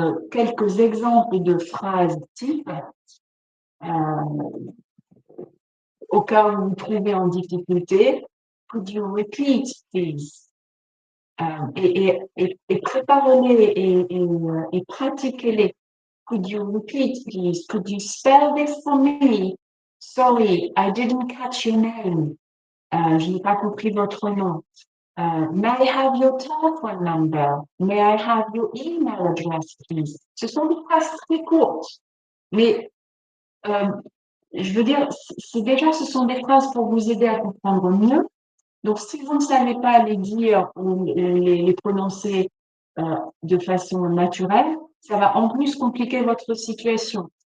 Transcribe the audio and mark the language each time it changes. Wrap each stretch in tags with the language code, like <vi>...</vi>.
<fr>Quelques exemples de phrases types. Au cas où vous vous trouvez en difficulté,</fr> <en>could you repeat, please?</en> <fr>Et préparez-les et pratiquez-les.</fr> <en>Could you repeat, please? Could you spell this for me? Sorry, I didn't catch your name.</en> <fr>Je n'ai pas compris votre nom.</fr> <en>May I have your telephone number? May I have your email address, please?</en> <fr>Ce sont des phrases très courtes, mais je veux dire, ce sont des phrases pour vous aider à comprendre mieux. Donc, si vous ne savez pas les dire ou les prononcer de façon naturelle, ça va en plus compliquer votre situation.</fr>